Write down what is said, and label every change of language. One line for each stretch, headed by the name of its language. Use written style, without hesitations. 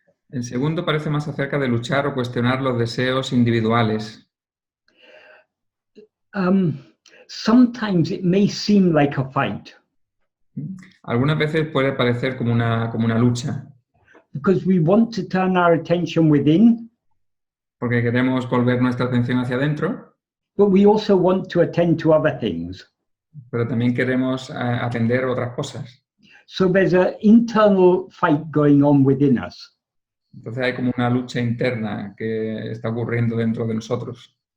Spanish: El segundo parece más acerca de luchar o cuestionar los deseos individuales.
English: Sometimes it may seem like a fight.
Spanish: Algunas veces puede parecer como una lucha.
English: Because we want to turn our attention within.
Spanish: Porque queremos volver nuestra atención hacia adentro.
English: But we also want to attend to other things.
Spanish: Pero también queremos atender a otras cosas.
English: So there's an internal fight going on within us.
Spanish: Entonces hay como una lucha interna que está ocurriendo dentro de nosotros.